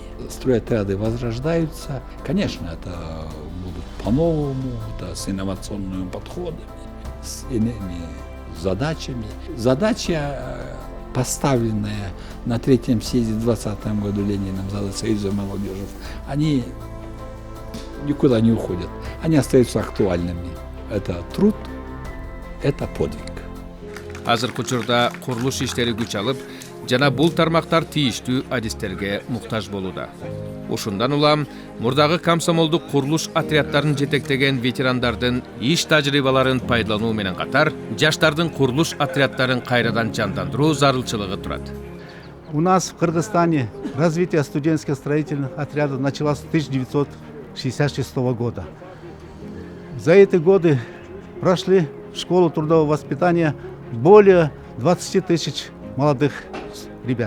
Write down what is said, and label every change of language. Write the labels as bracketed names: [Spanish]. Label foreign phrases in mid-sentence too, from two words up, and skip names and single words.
[Russian] Стройотряды возрождаются. Конечно, это будут по-новому, это с инновационными подходами, с иными задачами. Задача, поставленная на третьем съезде в 2020 году Лениным Союзом молодежи, они никуда не уходят. Они остаются актуальными. Это труд, это подвиг. [Kyrgyz] Азыркы учурда курулуш иштери күч алып, жана бул тармактар тийиштүү адистерге муктаж болууда. Ушундан улам мурдагы комсомолдук курулуш отряддарын жетектеген ветерандардын иш тажрыйбаларын пайдалануу менен катар, жаштардын курулуш отряддарын кайрадан жандандыруу зарылчылыгы турат. [Russian] У нас в Кыргызстане развитие студенческих строительных отрядов началось с 1966 года. За эти годы прошли в школу трудового воспитания более 20 тысяч молодых ребят.